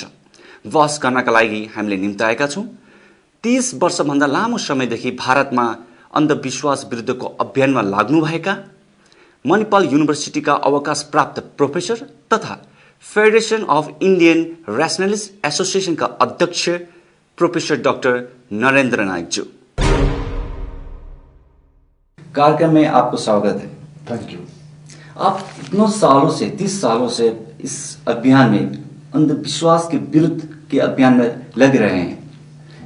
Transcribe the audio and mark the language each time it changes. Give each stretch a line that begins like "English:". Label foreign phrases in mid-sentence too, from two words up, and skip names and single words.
Nepali: बहस गर्नका लागि हामीले निम्ताएका छौँ 30 वर्षभन्दा लामो समयदेखि भारतमा अन्धविश्वास विरुद्धको अभियानमा लाग्नुभएका मणिपाल युनिभर्सिटीका अवकाश प्राप्त प्रोफेसर तथा फेडरेशन अफ इन्डियन रैशनलिस्ट एसोसिएशन का अध्यक्ष प्रोफेसर डॉक्टर नरेंद्र नायक जी।
Hindi: कार्यक्रम में आपको स्वागत है।
English: thank you.
Hindi: आप इतने सालों से 30 सालों से इस अभियान में, अंधविश्वास के विरुद्ध के अभियान में लग रहे हैं।